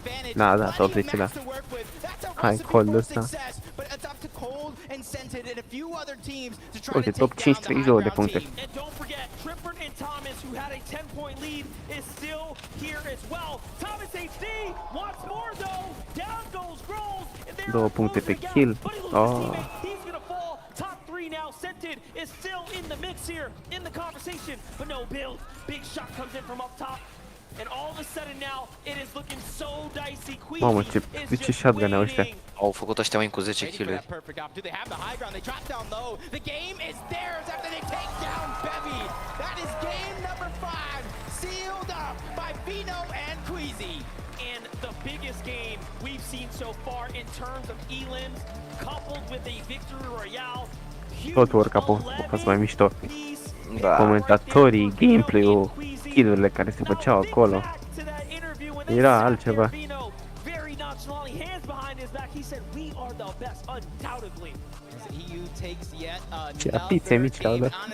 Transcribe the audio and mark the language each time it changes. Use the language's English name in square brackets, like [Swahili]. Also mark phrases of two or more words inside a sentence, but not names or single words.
[Romanian] Da, top 10, da. Hai, cold ăsta. Uite, top 5, 32 de puncte. Două puncte pe kill. Oh. [English] Top three now, Scented is still in the mix here, in the conversation, but no build. Big shot comes in from up top, and all of a sudden now, it is looking so dicey. [Romanian] Mamă, ce shotgun au ăștia. Au făcut ăștia win cu 10 kill-uri. [English] They have the high ground, they drop down low. The game is theirs after they take down Bevy. That is game number 5, sealed up by Vino and Queasy. And the biggest game we've seen so far in terms of elims, coupled with a victory royale. [Romanian] Tot work-up-ul a fost mai mișto. Comentatorii, gameplay-ul, kill-urile care se făceau acolo. Era altceva. Ce apițe mici că au dat.